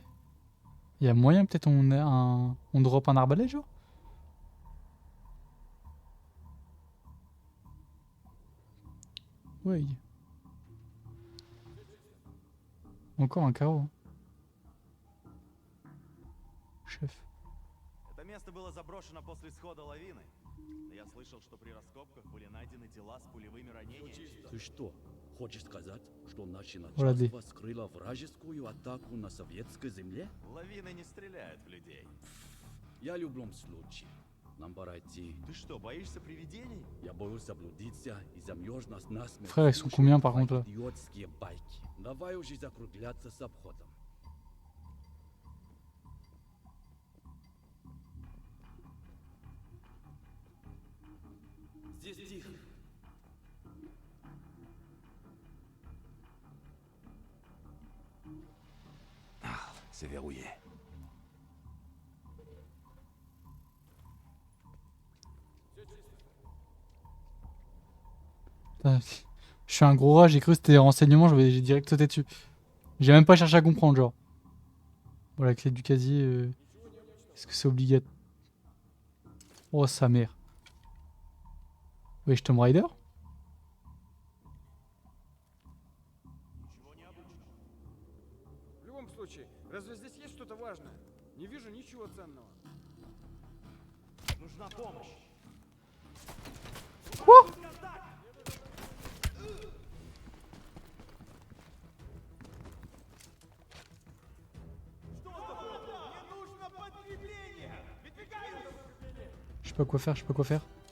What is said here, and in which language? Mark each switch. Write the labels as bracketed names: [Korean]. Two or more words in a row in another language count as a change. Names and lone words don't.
[French] Y'a moyen peut-être on drop un arbalète genre? Ouais. Encore un carreau. Hein. Chef. [Russian] Это место было заброшено после схода лавины. Но я слышал, что при раскопках были найдены тела с пулевыми ранениями. Ты что, хочешь сказать, что наше Вроде. начальство скрыло вражескую атаку на советской земле? Лавины не стреляют в людей. Я в любом случае. Нам пора идти. Ты что, боишься привидений? Я боюсь заблудиться и замьешь нас насмерть. [French] Frère, ils sont combien par contre là? [Russian] Идиотские байки. Давай уже закругляться с обходом. Здесь тихо. [French] C'est verrouillé. Putain, je suis un gros rat, j'ai cru que c'était des renseignements, j'ai direct sauté dessus. J'ai même pas cherché à comprendre genre. Bon la clé du casier, est-ce que c'est obligatoire? Oh sa mère. Wesh Tomb Raider? [Russian] Ничего необычного. В любом случае, разве здесь есть что-то важное? Не вижу ничего ценного. Нужна помощь. [French] Je sais pas quoi faire, je sais pas quoi faire.